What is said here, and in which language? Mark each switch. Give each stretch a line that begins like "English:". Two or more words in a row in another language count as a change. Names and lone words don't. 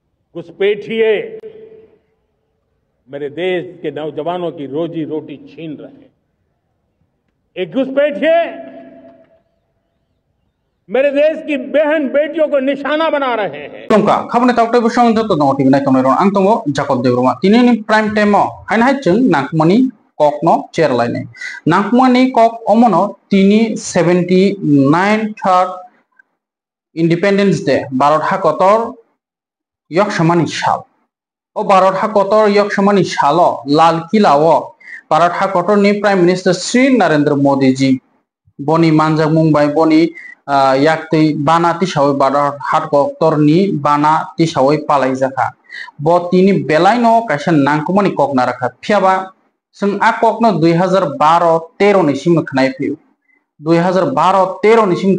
Hindi: घुसपैठिए मेरे देश के नौजवानों की रोजी रोटी छीन रहे हैं। एक घुसपैठिए मेरे देश की बहन बेटियों को निशाना बना रहे हैं।
Kok Borok: तुमका खबरने तावटे बसंग जतो दङ टिभि नाय तंनाय रन आं तंगो जाकब देवरमा तिनि
English: prime time
Kok Borok: हाइन हाय जों नांकमनि ककनो चेरलायनाय नांकमनि कक अमनो तिनि 79
English: third independence day
Kok Borok: भारत हाकतर यक्षमानि साल ओ भारत हाकतर यक्षमानि सालो लाल किलाओ भारत हाकतरनि
English: prime minister
Kok Borok: श्री नरेंद्र मोदी जी बनि मानजाक मुंबाइ बनि याक्ति बाना तिसावै भारत हाकतरनि बाना तिसावै पालाय जाखा ब तिनि बेलायनो कायसा नांकमनि कक नाराखा फियाबा जों आ ककनो 2012-13 नि सिम खनाय फैयो 2012-13 नि सिम